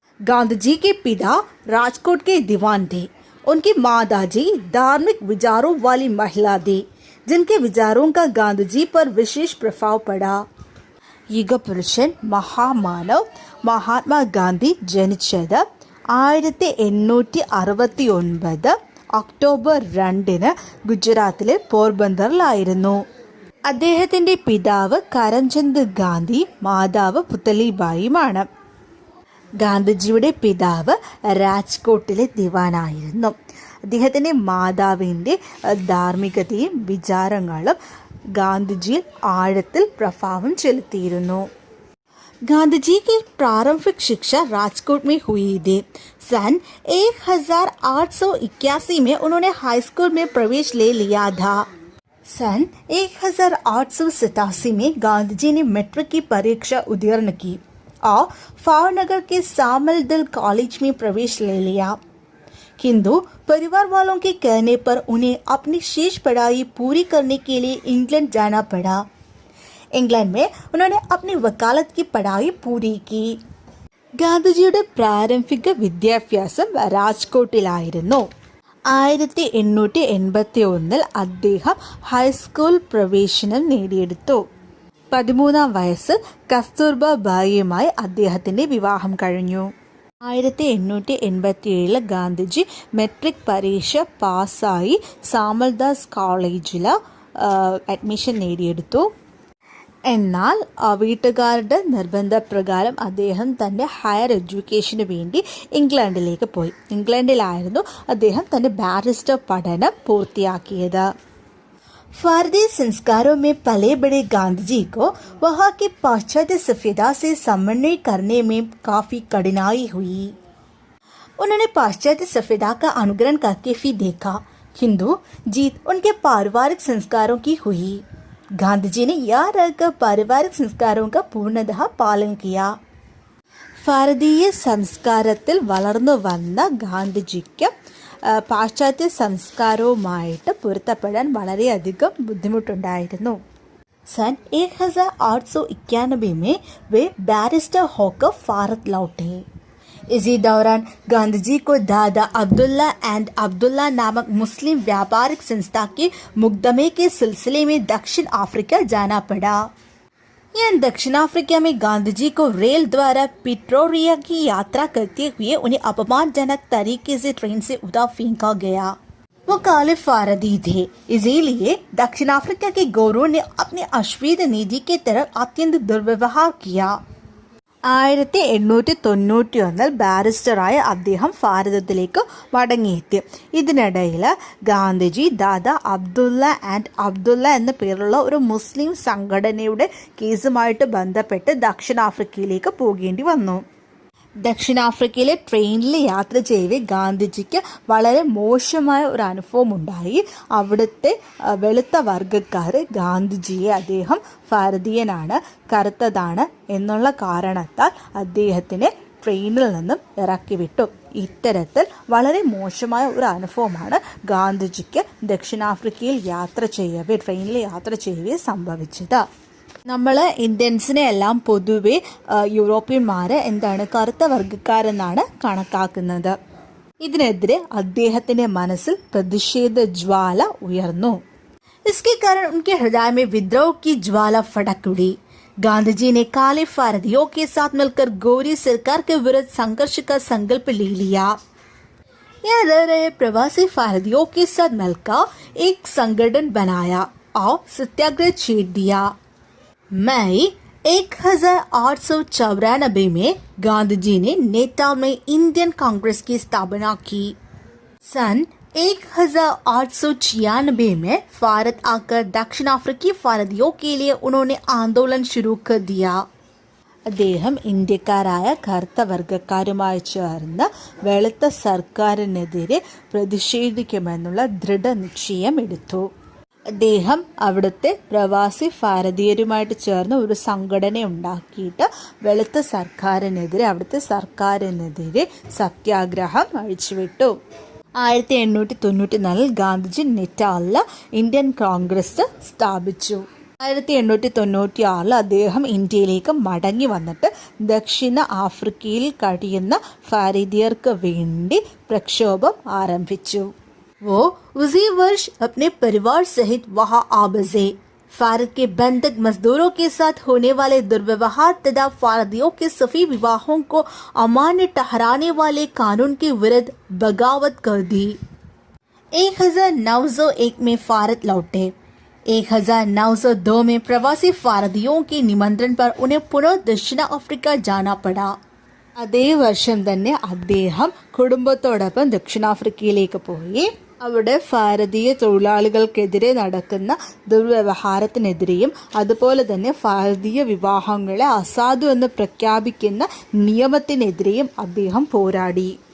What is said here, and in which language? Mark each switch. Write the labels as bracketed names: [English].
[Hindi] गांधी जी के पिता राजकोट के दीवान थे. उनकी माताजी धार्मिक विचारों वाली महिला थी, जिनके विचारों का गांधी जी पर विशेष प्रभाव पड़ा. युग पुरुषन महामानव महात्मा गांधी [Malayalam] ജനിച്ചത് 1869 ഒക്ടോബർ 2 ഗുജറാത്തിലെ പോർബന്ദറിലായിരുന്നു. അദ്ദേഹത്തിൻ്റെ പിതാവ് കരംചന്ദ് ഗാന്ധി, മാതാവ് പുതലിബായിയുമാണ്. ഗാന്ധിജിയുടെ പിതാവ് രാജ്കോട്ടിലെ ദിവാനായിരുന്നു. അദ്ദേഹത്തിൻ്റെ മാതാവിൻ്റെ ധാർമ്മികതയും വിചാരങ്ങളും ഗാന്ധിജിയിൽ ആഴത്തിൽ പ്രഭാവം ചെലുത്തിയിരുന്നു. [Hindi] गांधी की प्रारंभिक शिक्षा राजकोट में हुई थी. सन 1881 में उन्होंने हाई स्कूल में प्रवेश ले लिया था. सन 1887 में गांधी जी ने मैट्रिक की परीक्षा उत्तीर्ण की और भावनगर के सामलदल कॉलेज में प्रवेश ले लिया, किंतु परिवार वालों के कहने पर उन्हें अपनी शेष पढ़ाई पूरी करने के लिए इंग्लैंड जाना पड़ा. इंग्लैंड में उन्होंने अपनी वकालत की पढ़ाई पूरी की. [Malayalam] ഗാന്ധിജിയുടെ പ്രാരംഭിക വിദ്യാഭ്യാസം രാജ്കോട്ടിലായിരുന്നു. 1881 അദ്ദേഹം ഹൈസ്കൂൾ പ്രവേശനം നേടിയെടുത്തു. 13-ാം വയസ്സിൽ കസ്തൂർബ ബായിയുമായി അദ്ദേഹത്തിൻ്റെ വിവാഹം കഴിഞ്ഞു. 1887 ഗാന്ധിജി മെട്രിക് പരീക്ഷ പാസ്സായി സാമൽദാസ് കോളേജിൽ അഡ്മിഷൻ നേടിയെടുത്തു. എന്നാൽ വീട്ടുകാരുടെ നിർബന്ധപ്രകാരം അദ്ദേഹം തൻ്റെ ഹയർ എഡ്യൂക്കേഷന് വേണ്ടി ഇംഗ്ലണ്ടിലേക്ക് പോയി. ഇംഗ്ലണ്ടിലായിരുന്നു അദ്ദേഹം തൻ്റെ ബാരിസ്റ്റർ പഠനം പൂർത്തിയാക്കിയത്. [Hindi] भारतीय संस्कारों में पले बड़े गांधी जी को वहाँ की पाश्चात्य सभ्यता से समन्वय करने में काफ़ी कठिनाई हुई. उन्होंने पाश्चात्य सभ्यता का अनुकरण करके भी देखा, किंतु जीत उनके पारिवारिक संस्कारों की हुई. गांधी जी ने याद रखकर पारिवारिक संस्कारों का पूर्णतः पालन किया. [Malayalam] ഭാരതീയ സംസ്കാരത്തിൽ വളർന്നു വന്ന ഗാന്ധിജിക്ക് പാശ്ചാത്യ സംസ്കാരവുമായിട്ട് പൊരുത്തപ്പെടാൻ വളരെയധികം ബുദ്ധിമുട്ടുണ്ടായിരുന്നു. [Hindi] सन 1891 में वे बैरिस्टर होकर भारत लौटे. इसी दौरान गांधी जी को दादा अब्दुल्ला एंड अब्दुल्ला नामक मुस्लिम व्यापारिक संस्था के मुकदमे के सिलसिले में दक्षिण अफ्रीका जाना पड़ा. यह दक्षिण अफ्रीका में गांधी जी को रेल द्वारा पिट्रोरिया की यात्रा करते हुए उन्हें अपमानजनक तरीके से ट्रेन से उतार फेंका गया. वो काले फारदी थे, इसीलिए दक्षिण अफ्रीका के गौरव ने अपनी अश्वेत नीति के तरफ अत्यंत दुर्व्यवहार किया. [Malayalam] 1891 ബാരിസ്റ്ററായ അദ്ദേഹം ഭാരതത്തിലേക്ക് മടങ്ങിയെത്തി. ഇതിനിടയിൽ ഗാന്ധിജി ദാദാ അബ്ദുള്ള ആൻഡ് അബ്ദുള്ള എന്ന പേരുള്ള ഒരു മുസ്ലിം സംഘടനയുടെ കേസുമായിട്ട് ബന്ധപ്പെട്ട് ദക്ഷിണാഫ്രിക്കയിലേക്ക് പോകേണ്ടി വന്നു. ദക്ഷിണാഫ്രിക്കയിലെ ട്രെയിനിൽ യാത്ര ചെയ്യവേ ഗാന്ധിജിക്ക് വളരെ മോശമായ ഒരു അനുഭവം ഉണ്ടായി. അവിടുത്തെ വെളുത്ത വർഗ്ഗക്കാർ ഗാന്ധിജിയെ അദ്ദേഹം ഭാരതീയനാണ്, കറുത്തതാണ് എന്നുള്ള കാരണത്താൽ അദ്ദേഹത്തിനെ ട്രെയിനിൽ നിന്നും ഇറക്കി വിട്ടു. ഇത്തരത്തിൽ വളരെ മോശമായ ഒരു അനുഭവമാണ് ഗാന്ധിജിക്ക് ദക്ഷിണാഫ്രിക്കയിൽ ട്രെയിനിൽ യാത്ര ചെയ്യവേ സംഭവിച്ചത്. നമ്മൾ ഇന്ത്യൻസിനെ എല്ലാം പൊതുവെ യൂറോപ്യന്മാരെ കറുത്ത വർഗ്ഗക്കാരെന്നാണ് കണക്കാക്കുന്നത്. ഇതിനെതിരെ അദ്ദേഹത്തിൻ്റെ മനസ്സിൽ പ്രതിഷേധ ജ്വാല ഉയർന്നു. [Hindi] इसके कारण उनके हृदय में विद्रोह की ज्वाला फड़क उड़ी. गांधी ने काले फारदियों के साथ मिलकर गोरी सरकार के विरुद्ध संघर्ष का संकल्प ले लिया. यहाँ रह रहे प्रवासी फारदियों के साथ मिलकर एक संगठन बनाया और सत्याग्रह छेड़ दिया। मई 1894 में गांधी जी ने नेटाल में इंडियन कांग्रेस की स्थापना की। सन 1896 में भारत आकर दक्षिण अफ्रीकी भारतीयों के लिए उन्होंने आंदोलन शुरू कर दिया। [Malayalam] അദ്ദേഹം ഇന്ത്യക്കാരായ കറുത്ത വർഗക്കാരുമായി ചേർന്ന് വെളുത്ത സർക്കാരിനെതിരെ പ്രതിഷേധിക്കുമെന്നുള്ള ദൃഢനിശ്ചയം എടുത്തു. അദ്ദേഹം അവിടുത്തെ പ്രവാസി ഭാരതീയരുമായിട്ട് ചേർന്ന് ഒരു സംഘടന ഉണ്ടാക്കിയിട്ട് വെളുത്ത അവിടുത്തെ സർക്കാരിനെതിരെ സത്യാഗ്രഹം അഴിച്ചുവിട്ടു. 1894 ഗാന്ധിജി നെറ്റാലിൽ ഇന്ത്യൻ കോൺഗ്രസ് സ്ഥാപിച്ചു. 1896 അദ്ദേഹം ഇന്ത്യയിലേക്ക് മടങ്ങി വന്നിട്ട് ദക്ഷിണ ആഫ്രിക്കയിൽ കഴിയുന്ന ഭാരതീയർക്ക് വേണ്ടി പ്രക്ഷോഭം ആരംഭിച്ചു. [Hindi] वो उसी वर्ष अपने परिवार सहित वहां आ बसे। भारत के बंधक मजदूरों के साथ होने वाले दुर्व्यवहार तथा भारतीयों के सभी विवाहों को अमान्य ठहराने वाले कानून के विरुद्ध बगावत कर दी। 1901 में भारत लौटे। 1902 में प्रवासी भारतीयों के निमंत्रण पर उन्हें पुनः दक्षिण अफ्रीका जाना पड़ा. [Malayalam] അതേ വർഷം തന്നെ അദ്ദേഹം കുടുംബത്തോടൊപ്പം ദക്ഷിണാഫ്രിക്കയിലേക്ക് പോയി. അവിടെ ഭാരതീയ തൊഴിലാളികൾക്കെതിരെ നടക്കുന്ന ദുർവ്യവഹാരത്തിനെതിരെയും അതുപോലെ തന്നെ ഭാരതീയ വിവാഹങ്ങളെ അസാധു എന്ന് പ്രഖ്യാപിക്കുന്ന നിയമത്തിനെതിരെയും അദ്ദേഹം പോരാടി.